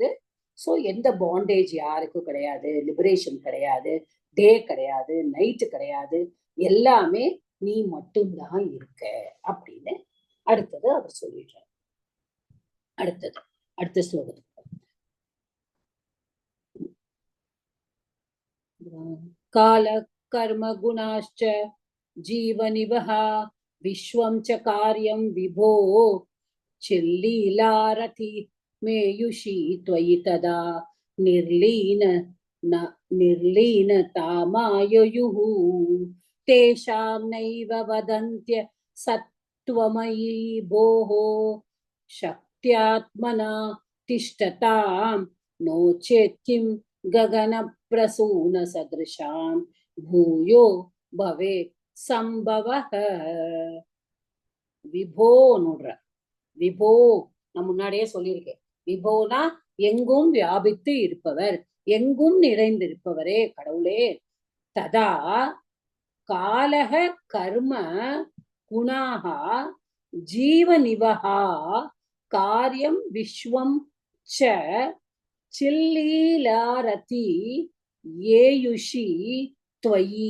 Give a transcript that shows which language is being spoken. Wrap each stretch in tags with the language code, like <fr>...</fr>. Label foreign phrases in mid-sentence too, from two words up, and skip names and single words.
<ta>சோ எந்த பாண்டேஜ் யாருக்கும் கிடையாது, லிபரேஷன் கிடையாது, டே கிடையாது, நைட்டு கிடையாது, எல்லாமே நீ மட்டும்தான் இருக்க அப்படின்னு அடுத்தது அவர் சொல்லிடுறார். அடுத்த ஸ்லோகத்துக்கு</ta> <sa>கால கர்ம குணாश्च जीवनिवः विश्वं च कार्यं विभो चिल्लीलारति मेयुषी त्वयि तदा निर्लीनतामाययुः तेषां नैव वदन्त्य सत्त्वमयि भोः शक्त्यात्मना तिष्ठतां नो चेत् किं गगनप्रसून सदृशां भूयो भवेत् சம்பவஹ.</sa> <ta>விபோ நோடுற, விபோ நான் முன்னாடியே சொல்லியிருக்கேன், விபோனா எங்கும் வியாபித்து இருப்பவர், எங்கும் நிறைந்திருப்பவரே கடவுளே.</ta> <sa>तदा कालः कर्म गुणाः जीवनिवहाः कार्यं विश्वं च चिल्लीलारति एयुषि त्वयि.</sa>